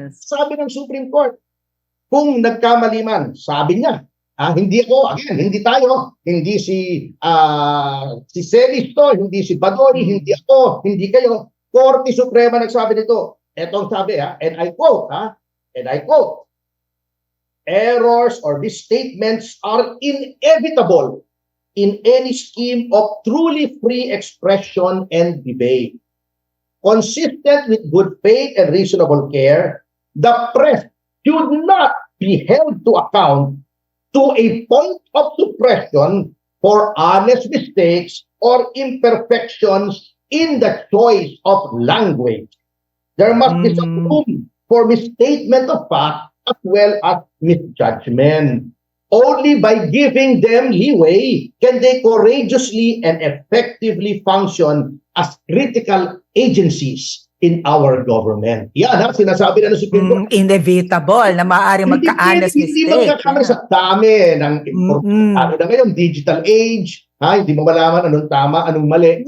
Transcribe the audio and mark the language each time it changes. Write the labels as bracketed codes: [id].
[tl] Sabi ng Supreme Court, kung nagkamali man, sabi niya, hindi ako, again, hindi tayo, hindi si Celis to, hindi si Badoy, hindi ako, hindi kayo. Korte Suprema nagsabi nito. Ito ang sabi, [en] and I quote, errors or misstatements are inevitable in any scheme of truly free expression and debate. Consistent with good faith and reasonable care, the press should not be held to account to a point of suppression for honest mistakes or imperfections in the choice of language. There must be some room for misstatement of fact as well as misjudgment. Only by giving them leeway can they courageously and effectively function as critical agencies in our government. [tl] Yan sinasabi na ng Supreme Court. Inevitable na maaaring magka-honest mistake. Hindi magkakamali sa dami ng ano na ngayon, digital age, hindi mo malaman anong tama, anong mali.